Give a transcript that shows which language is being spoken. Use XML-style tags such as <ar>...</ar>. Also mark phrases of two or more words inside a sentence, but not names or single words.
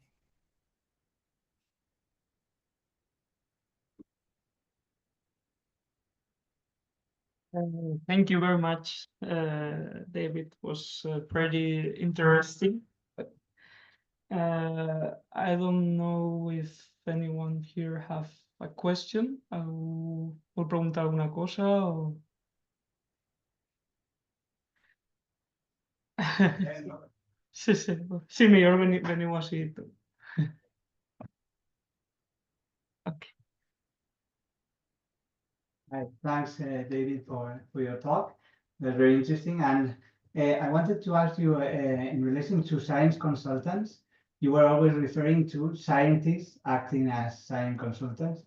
<en>Thank you very much, David. It was pretty interesting. I don't know if anyone here have a question.</en> <ca>¿Vol preguntar alguna cosa? O... Sí, sí. Sí, millor veniu així tu.</ca> <en>Okay. Thanks, David, for your talk. That's very interesting. And I wanted to ask you, in relation to science consultants, you were always referring to scientists acting as science consultants.</en>